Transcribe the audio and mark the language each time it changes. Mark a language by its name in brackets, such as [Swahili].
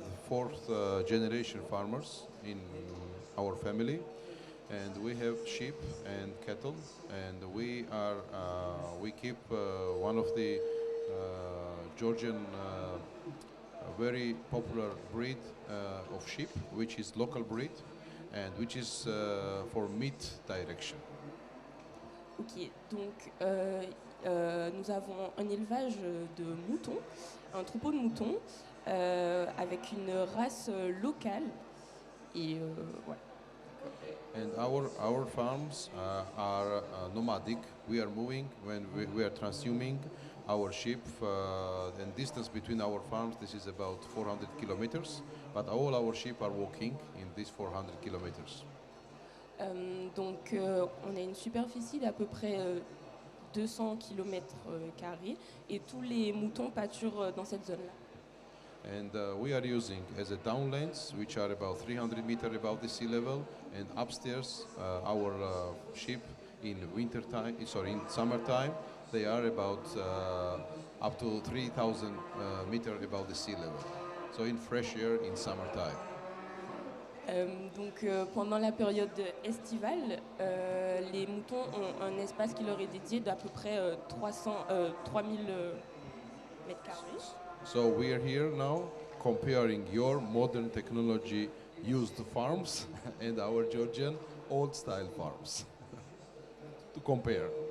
[English] fourth generation farmers in our family, and we have sheep and cattle, and we keep one of the Georgian very popular breed of sheep, which is local breed, and which is for meat direction. [French] Ok, donc nous avons un élevage de moutons, un troupeau de moutons avec une race locale. Et voilà. [English] And our farms are nomadic. We are moving when we are transhuming our sheep. And distance between our farms, this is about 400 kilometers. But all our sheep are walking in these 400 kilometers. [French] Donc on a une superficie d'à peu près 200 km carrés et tous les moutons pâturent dans cette zone-là. [English] And we are using as a downlands, which are about 300 meters above the sea level, and upstairs our sheep in winter time, in summertime, they are about up to 3,000 meters above the sea level. So in fresh air in summertime. [French] Donc pendant la période estivale, les moutons ont un espace qui leur est dédié d'à peu près 3000 mètres carrés. [English] So we are here now comparing your modern technology used farms and our Georgian old style farms to compare.